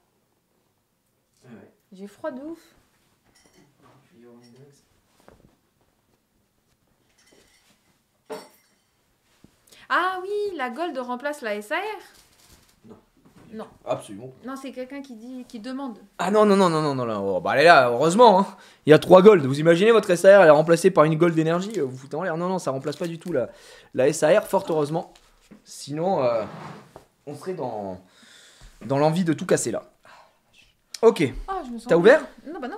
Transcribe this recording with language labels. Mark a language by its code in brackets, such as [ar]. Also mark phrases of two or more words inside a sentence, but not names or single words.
[fr] Ouais. J'ai froid de ouf. Je vais y avoir une ex. Ah oui, la gold remplace la SAR. Non. Absolument. Non, c'est quelqu'un qui demande. Ah non, non, non, non, non, non, non. Oh, bah elle est là, heureusement. Hein. Il y a 3 gold. Vous imaginez votre SAR, elle est remplacée par une gold d'énergie. Vous foutez en l'air. Non, non, ça remplace pas du tout la SAR, fort heureusement. Sinon, on serait dans l'envie de tout casser là. Ok. Ah, je me sens... T'as ouvert? Non, bah non.